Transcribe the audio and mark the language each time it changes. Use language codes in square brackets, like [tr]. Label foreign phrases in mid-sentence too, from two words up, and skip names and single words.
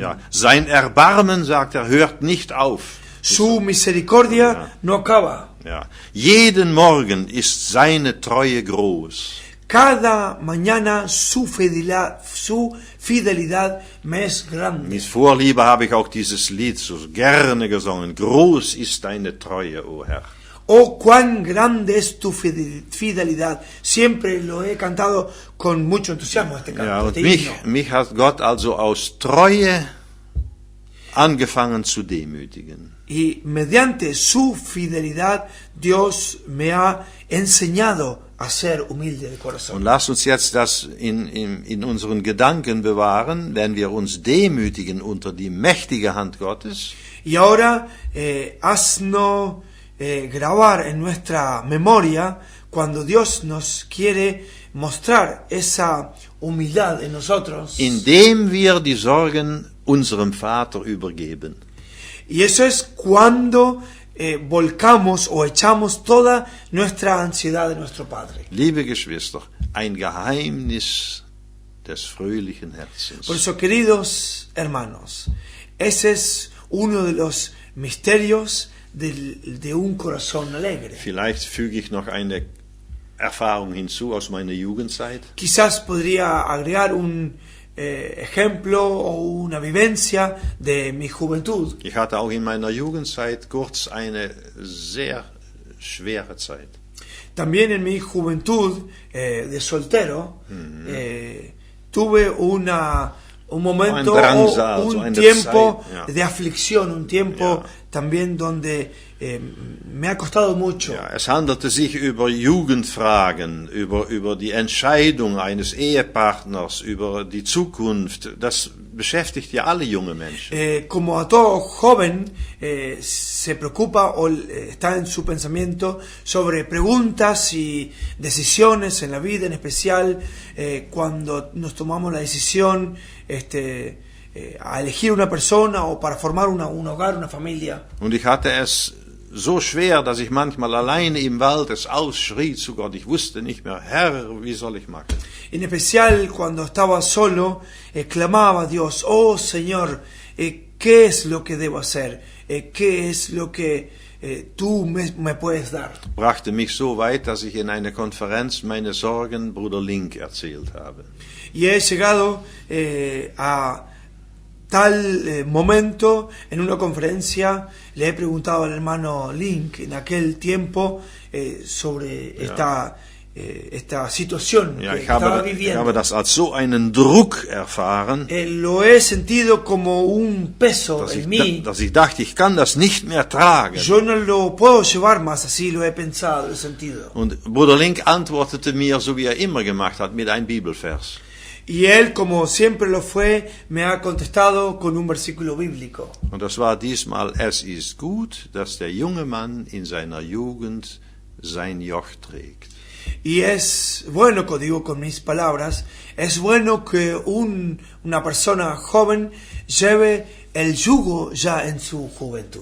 [de] Ja. Sein Erbarmen, sagt er, hört nicht auf. [es] Su misericordia no acaba. [de] Ja. Jeden Morgen ist seine Treue groß. [es] Cada mañana su fidelidad me es grande. [de] Mit Vorliebe habe ich auch dieses Lied so gerne gesungen. Groß ist deine Treue, o Herr. [es] Oh, cuán grande es tu fidelidad. Siempre lo he cantado con mucho entusiasmo este canto. [de] Ja, und [es] este [de] mich hat Gott also aus Treue angefangen zu demütigen. [es] Y mediante su fidelidad, Dios me ha enseñado a ser humilde de [de] Und [es] corazón. [de] lasst uns jetzt das in unseren Gedanken bewahren, wenn wir uns demütigen unter die mächtige Hand Gottes. [es] Y ahora, haznos grabar en nuestra memoria cuando Dios nos quiere mostrar esa humildad en nosotros. [de] Indem wir die Sorgen unserem Vater übergeben. [es] Y eso es cuando volcamos o echamos toda nuestra ansiedad de nuestro Padre. [de] Liebe Geschwister, ein Geheimnis des fröhlichen Herzens. [es] Por eso, queridos hermanos, ese es uno de los misterios de un corazón alegre. [de] Vielleicht füge ich noch eine Erfahrung hinzu aus meiner Jugendzeit. [es] Quizás podría agregar un ejemplo o una vivencia de mi juventud. [de] Ich hatte auch in meiner Jugendzeit kurz eine sehr schwere Zeit. [es] También en mi juventud de soltero tuve un momento [de] Ein Drangsal, [es] o [de] so [es] un [de] eine [es] tiempo [de] Zeit, ja. [es] de aflicción, un tiempo también donde me ha costado mucho. [de] Ja, es handelte sich über Jugendfragen, über die Entscheidung eines Ehepartners, über die Zukunft. Das beschäftigt ja alle junge Menschen. [es] Como a todo joven se preocupa o está en su pensamiento sobre preguntas y decisiones en la vida, en especial cuando nos tomamos la decisión a elegir una persona o para formar un hogar, una familia. [de] Und ich hatte es so schwer, dass ich manchmal alleine im Wald es ausschrie zu Gott. Ich wusste nicht mehr, Herr, wie soll ich machen? [es] En especial cuando estaba solo, clamaba a Dios, oh Señor, ¿qué es lo que debo hacer? ¿Qué es lo que tú me puedes dar? [de] Brachte mich so weit, dass ich in einer Konferenz meine Sorgen Bruder Link erzählt habe. [es] Y he llegado a tal momento, en una conferencia, le he preguntado al hermano Link en aquel tiempo sobre esta situación [de] Ja, [es] que [de] ich [es] estaba [de] habe [es] viviendo. [de] das als so einen Druck erfahren, [es] Lo he sentido como un peso en mí. [de] dass ich dachte, ich kann das nicht mehr tragen. [es] Yo no lo puedo llevar más, así lo he pensado, lo he sentido. [de] Und Bruder Link antwortete mir, so wie er immer gemacht hat, mit einem Bibelvers. [es] Y él, como siempre lo fue, me ha contestado con un versículo bíblico. [de] Und das war diesmal, es ist gut, dass der junge Mann in seiner Jugend sein Joch trägt. [es] Y es bueno, digo con mis palabras, es bueno que una persona joven lleve el yugo ya en su juventud.